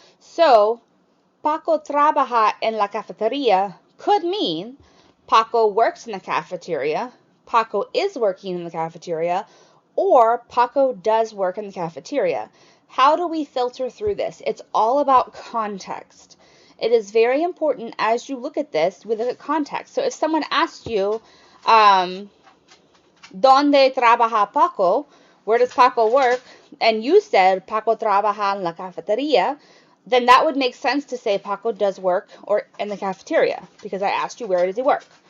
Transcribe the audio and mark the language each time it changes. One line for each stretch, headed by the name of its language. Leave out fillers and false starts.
English: So,
Spanish: Paco trabaja en la cafetería
English: could mean Paco works in the cafeteria, Paco is working in the cafeteria, or Paco does work in the cafeteria. How do we filter through this? It's all about context. It is very important as you look at this, we look at context. So if someone asked you,
Spanish: ¿Dónde trabaja Paco?
English: Where does Paco work? And you said
Spanish: Paco trabaja en la cafetería,
English: then that would make sense to say Paco does work or in the cafeteria, because I asked you where does he work.